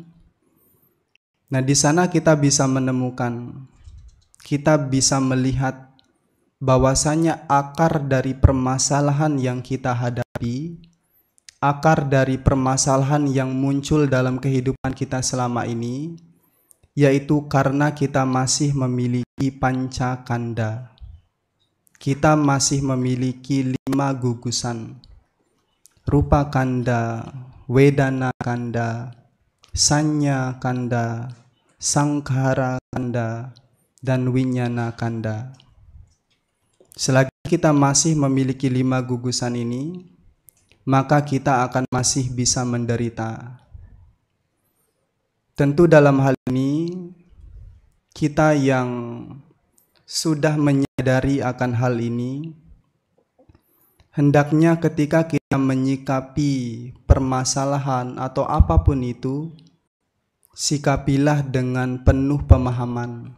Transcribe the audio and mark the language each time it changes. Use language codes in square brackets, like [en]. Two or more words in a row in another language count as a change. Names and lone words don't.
[id] Nah, di sana kita bisa menemukan, kita bisa melihat bahwasanya akar dari permasalahan yang kita hadapi, akar dari permasalahan yang muncul dalam kehidupan kita selama ini, yaitu karena kita masih memiliki pancakanda. Kita masih memiliki 5 gugusan: [pi] rupa kanda, wedana kanda, sanya kanda, sankhara kanda, dan winyana kanda. [id] Selagi kita masih memiliki 5 gugusan ini, maka kita akan masih bisa menderita. Tentu dalam hal ini, kita yang sudah menyadari akan hal ini, hendaknya ketika kita menyikapi permasalahan atau apapun itu, sikapilah dengan penuh pemahaman.